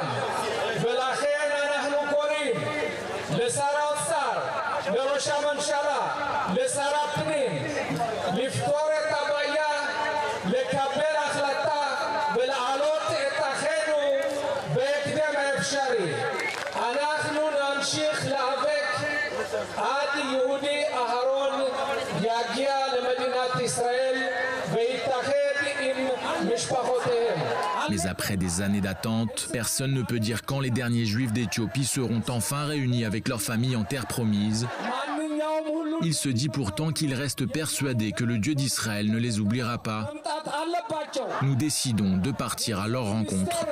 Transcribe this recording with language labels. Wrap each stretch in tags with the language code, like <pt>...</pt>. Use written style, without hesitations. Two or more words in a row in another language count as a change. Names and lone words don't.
<he>ולכן אנחנו קוראים לשר האוצר, לראש הממשלה, לשר הפנים, לפתור את הבעיה, לקבל החלטה ולהעלות את אחינו בהקדם האפשרי. אנחנו נמשיך להיאבק עד יהודי אהרון יגיע למדינת ישראל ויתאחד עם משפחותיהם.</he> <fr>Mais après des années d'attente, personne ne peut dire quand les derniers juifs d'Éthiopie seront enfin réunis avec leur famille en terre promise. Il se dit pourtant qu'il reste persuadé que le Dieu d'Israël ne les oubliera pas. Nous décidons de partir à leur rencontre.</fr>